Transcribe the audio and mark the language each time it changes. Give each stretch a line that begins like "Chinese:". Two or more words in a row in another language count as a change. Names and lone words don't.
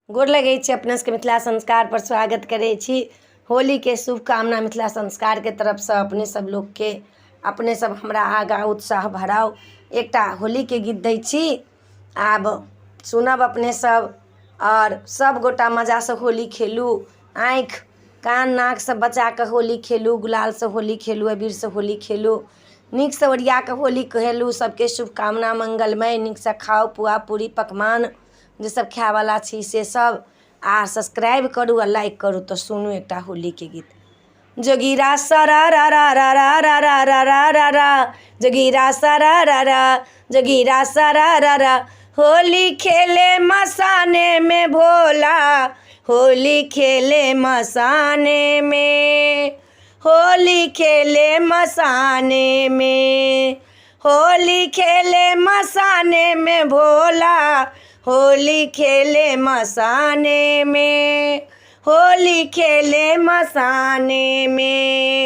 Maithili: गोर लगै छी अपने सबके मिथिला संस्कार पर स्वागत करै छी। होली के शुभकामना मिथिला संस्कार के तरफ से अपने सब लोग के। अपने सब हमरा आगा उत्साह भराओ। एकटा होली के गीत दै छी, आब सुनब अपने सब और सब गोटा मजा से होली खेलू। आँख कान नाक से बचा के होली खेलू, गुलाल से होली खेलू, अबीर से होली खेलू, नीक से ओरिया के होली खेलू। सबके शुभकामना मंगलमय, नीक से खाओ पुआ पूरी पकवान जे सब खाए वाला छी से सब। आ सब्सक्राइब करू आ लाइक करू। तो सुनू एकटा होली के गीत। जोगीरा सरा रा रा रा रा रा रा रा रा रा रा, जोगीरा सरा रा रा, जोगीरा सरा रा रा।
Bhojpuri: होली खेले मसाने में भोला, होली खेले मसाने में, होली खेले मसाने में, होली खेले मसाने में भोला, होली खेले मसाने में, होली खेले मसाने में।